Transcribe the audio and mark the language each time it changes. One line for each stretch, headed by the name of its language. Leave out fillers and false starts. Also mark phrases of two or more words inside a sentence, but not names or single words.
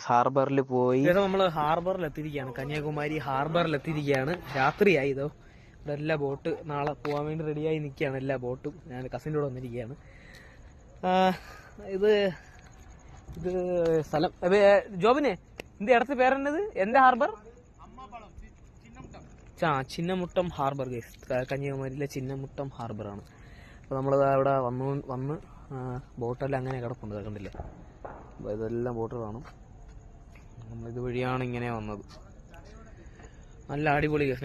Malayalam: ഹാർബറിൽ പോയി നമ്മൾ ഹാർബറിൽ എത്തിയിരിക്കുകയാണ്, കന്യാകുമാരി ഹാർബറിൽ എത്തിയിരിക്കുകയാണ്. രാത്രിയായി. ഇതോ ഇവിടെ എല്ലാ ബോട്ട് നാളെ പോകാൻ വേണ്ടി റെഡിയായി നിൽക്കുകയാണ്, എല്ലാ ബോട്ടും. ഞാൻ കസിൻ്റെ കൂടെ വന്നിരിക്കുകയാണ്. ഇത് ഇത് സ്ഥലം ജോബിനെ
Tamil: இந்த இடத்து பேர் என்னது? எந்த ஹார்பர்?
Malayalam: ചിന്നമുട്ടം ഹാർബർ ഗൈസ്, കന്യാകുമാരിയിലെ ചിന്നമുട്ടം ഹാർബറാണ്. അപ്പോൾ നമ്മളത് അവിടെ വന്ന് ബോട്ടെല്ലാം അങ്ങനെ കിടപ്പുണ്ട്, കണ്ടില്ല. അപ്പോൾ ഇതെല്ലാം ബോട്ട് കാണും. നമ്മളിത് വഴിയാണ് ഇങ്ങനെ വന്നത്. നല്ല അടിപൊളി ഗൈസ്.